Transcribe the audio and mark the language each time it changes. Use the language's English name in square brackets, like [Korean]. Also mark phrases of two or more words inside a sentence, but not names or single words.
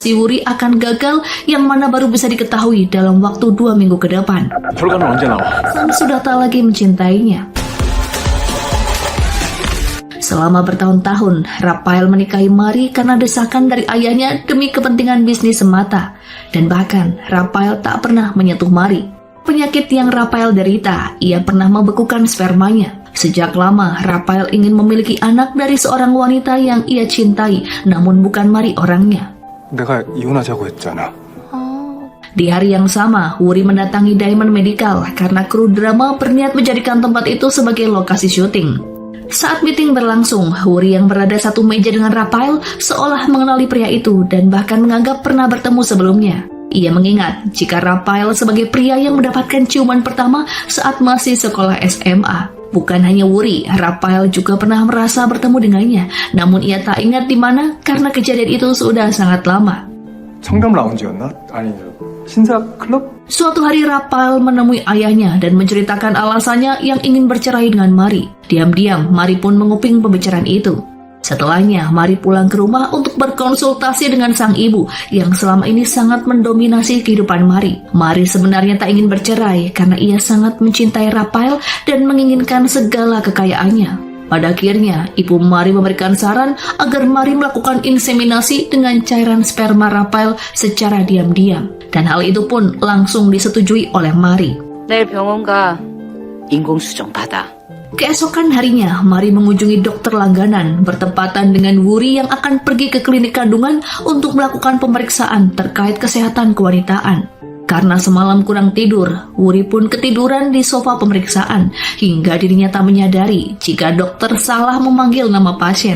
[Indonesian] Si Wuri akan gagal yang mana baru bisa diketahui dalam waktu 2 minggu ke depan. [Korean] 결과는 언제 나와? [Indonesian] Sam sudah tak lagi mencintainya. Selama bertahun-tahun, Rafael menikahi Mari karena desakan dari ayahnya demi kepentingan bisnis semata. Dan bahkan, Rafael tak pernah menyentuh Mari. Penyakit yang Rafael derita, ia pernah membekukan spermanya. Sejak lama, Rafael ingin memiliki anak dari seorang wanita yang ia cintai, namun bukan Mari orangnya. [Korean] 내가 이혼하자고 했잖아. [Indonesian] Di hari yang sama, Wuri mendatangi Diamond Medical karena kru drama berniat menjadikan tempat itu sebagai lokasi syuting. Saat meeting berlangsung, Wuri yang berada satu meja dengan Rafael seolah mengenali pria itu dan bahkan menganggap pernah bertemu sebelumnya. Ia mengingat jika Rafael sebagai pria yang mendapatkan ciuman pertama saat masih sekolah SMA. Bukan hanya Wuri, Rafael juga pernah merasa bertemu dengannya, namun ia tak ingat di mana karena kejadian itu sudah sangat lama. [Korean] 청담 라운지였나? 아니, 신사 클럽? [Indonesian] Suatu hari Rafael menemui ayahnya dan menceritakan alasannya yang ingin bercerai dengan Mari. Diam-diam, Mari pun menguping pembicaraan itu. Setelahnya, Mari pulang ke rumah untuk berkonsultasi dengan sang ibu yang selama ini sangat mendominasi kehidupan Mari. Mari sebenarnya tak ingin bercerai karena ia sangat mencintai Rafael dan menginginkan segala kekayaannya. Pada akhirnya, ibu Mari memberikan saran agar Mari melakukan inseminasi dengan cairan sperma Rafael secara diam-diam. Dan hal itu pun langsung disetujui oleh Mari. [Korean] 내일 병원 가. 인공수정 받아. [Indonesian] Keesokan harinya, Mari mengunjungi dokter langganan bertepatan dengan Wuri yang akan pergi ke klinik kandungan untuk melakukan pemeriksaan terkait kesehatan kewanitaan. Karena semalam kurang tidur, Wuri pun ketiduran di sofa pemeriksaan hingga dirinya tak menyadari jika dokter salah memanggil nama pasien.